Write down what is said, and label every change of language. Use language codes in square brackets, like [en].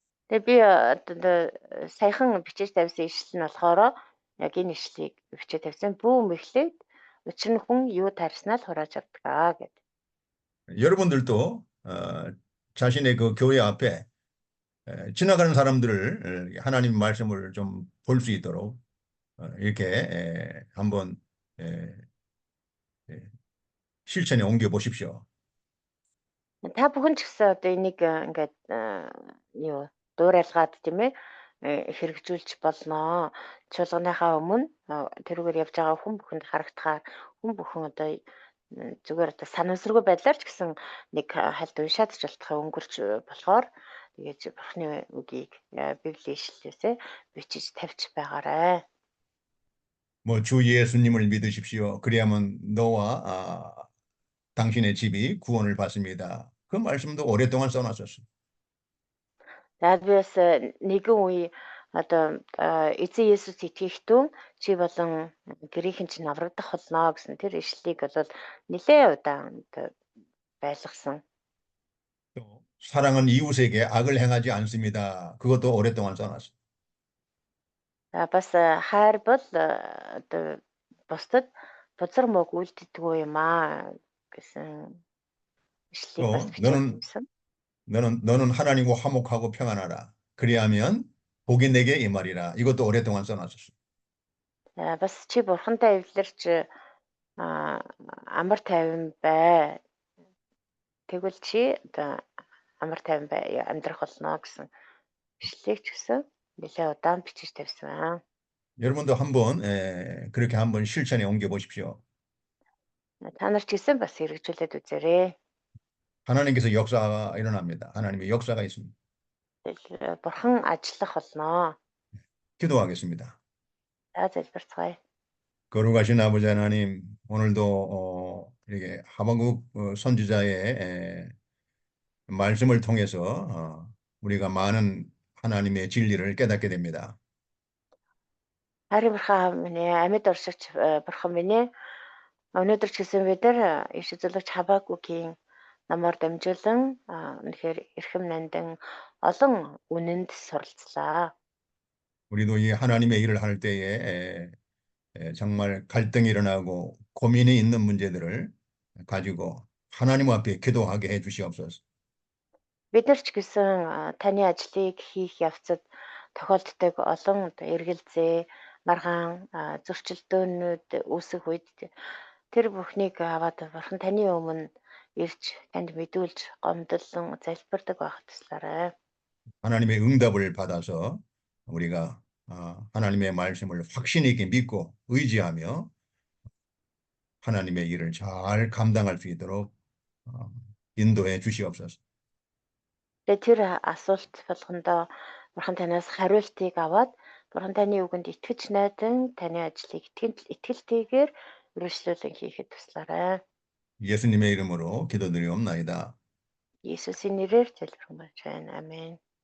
[mn] Тэгээ би одоо саяхан бичиж тавьсан ишлэл нь болохоор яг энэ ишлэлийг бичиж тавьсан. Бүү мэхлээд учир нь хүн юу тарьснаа л хурааж авдаг гэдэг. [ko] 여러분들도 자신의 그 교회 앞에 지나가는 사람들을 하나님 말씀을 좀 볼 수 있도록 이렇게 한번 실천에 옮겨 보십시오. [mn] Та бүхэн ч гэсэн одоо энийг ингээд юу дуурайлгаад тийм ээ хэрэгжүүлж болно. Чуулганыхаа өмнө тэрүүгээр явж байгаа хүн бүхэнд харагдахаар хүн бүхэн одоо зүгээр одоо санамсаргүй байдлаар ч гэсэн нэг хальт уншаад ч болтохоо өнгөрч болохоор тэгээд бурхны үгийг библийн ишлэлээсээ бичиж тавьж байгаарай. [ko] 뭐 주 예수님을 믿으십시오. 그리하면 너와 당신의 집이 구원을 받습니다. 그 말씀도 오랫동안 써놨었어요. [mn] За би бас нэгэн үе одоо эзэн Есүс итгэхтэн чи болон гэрийнхэн чинь аврагдах болно гэсэн тэр ишлэлийг бол нэлээд удаан байлгасан. [ko] 또 사랑은 이웃에게 악을 행하지 않습니다. 그것도 오랫동안 써놨어요. [mn] Бас хайр бол одоо бусдад бузар мөг үлддэггүй юм аа гэсэн ишлэлийг бас [ko] 또 [mn] бичээд байсан. [ko] 너는 하나님과 화목하고 평안하라. 그리하면 복이 내게 임하리라. 이것도 오랫동안 써놨었어요. [mn] Бас чи бурхантай эвлэрч амар тайван бай. Тэгвэл чи одоо амар тайван бай амьдрах болно гэсэн ишлэлийг ч гэсэн нэлээд удаан бичиж тавьсан аа. [ko] 여러분도 한번 그렇게 한번 실천에 옮겨 보십시오. [mn] Та нар ч гэсэн бас хэрэгжүүлээд үзээрэй. [ko] 하나님께서 역사가 일어납니다. 하나님의 역사가 있습니다. [mn] Бурхан ажиллах болно. [ko] 기도하겠습니다. [mn] За залбирцгаая. [ko] 거룩하신 아버지 하나님, 오늘도 이렇게 하박국 선지자의 말씀을 통해서 우리가 많은 하나님의 진리를 깨닫게 됩니다. [mn] Харин бурхан минь амьд оршигч бурхан минь өнөөдөр ч гэсэн бид нар иш зөвлөгч Хабакукийн намаар дамжуулан үнэхээр эрхэм нандин олон үнэнд суралцлаа. [ko] 우리도 이 하나님의 일을 할 때에 정말 갈등이 일어나고 고민이 있는 문제들을 가지고 하나님 앞에 기도하게 해 주시옵소서. [mn] Бид нар ч гэсэн таны ажлыг хийх явцад тохиолддог олон эргэлзээ, маргаан зөрчилдөөнүүд үүсэх үед тэр бүхнийг аваад бурхан таны өмнө ирж танд мэдүүлж гомдлон залбирдаг байхад туслаарай. [ko] 하나님의 응답을 받아서 우리가 하나님의 말씀을 확신 있게 믿고 의지하며 하나님의 일을 잘 감당할 수 있도록 인도해 주시옵소서. [mn] Тэгээ тэр асуулт болгондоо бурхан танаас хариултыг аваад бурхан таны үгэнд итгэж найдан таны ажлыг итгэлтэйгээр үргэлжлүүлэн хийхэд туслаарай. [ko] 예수님의 이름으로 기도드리옵나이다. [mn] Есүсийн нэрээр залбирх маань байна. Амен.